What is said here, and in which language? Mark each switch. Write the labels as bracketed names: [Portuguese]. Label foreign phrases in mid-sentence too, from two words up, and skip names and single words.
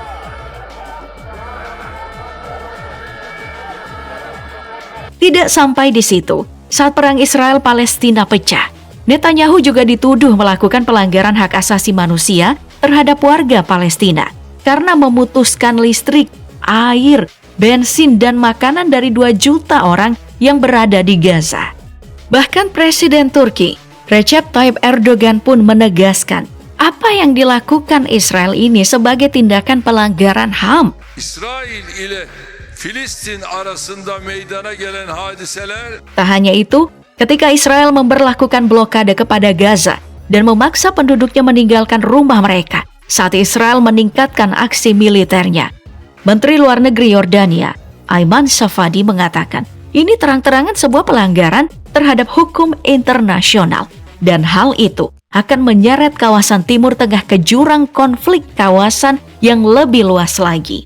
[Indonesian] Tidak sampai di situ, saat perang Israel-Palestina pecah, Netanyahu juga dituduh melakukan pelanggaran hak asasi manusia terhadap warga Palestina karena memutuskan listrik, air, bensin, dan makanan dari 2 juta orang yang berada di Gaza. Bahkan Presiden Turki, Recep Tayyip Erdogan pun menegaskan apa yang dilakukan Israel ini sebagai tindakan pelanggaran HAM. [Turkish] İsrail ile Filistin arasında meydana gelen hadiseler. [Indonesian] Tak hanya itu, ketika Israel memberlakukan blokade kepada Gaza dan memaksa penduduknya meninggalkan rumah mereka saat Israel meningkatkan aksi militernya, Menteri Luar Negeri Yordania, Ayman Safadi mengatakan, ini terang-terangan sebuah pelanggaran terhadap hukum internasional dan hal itu akan menyeret kawasan Timur Tengah ke jurang konflik kawasan yang lebih luas lagi.